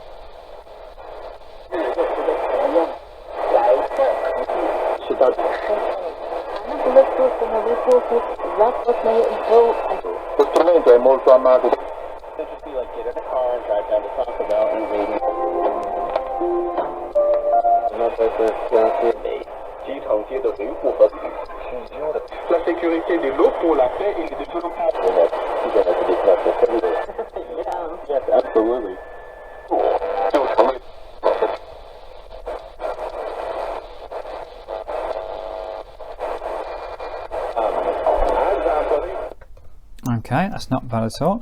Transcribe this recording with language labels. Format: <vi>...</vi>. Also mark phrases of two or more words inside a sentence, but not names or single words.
<it>Lo strumento è molto amato.</it> <en>Just be like, get in a car and drive down to Taco Bell and wait.</en> <zh>机场街的维护和保持是要的。</zh> <fr>La sécurité des locaux, la paix et le développement.</fr> <en>Yes, absolutely.</en> <zh>就成为。</zh> <en>Okay, that's not bad at all.</en>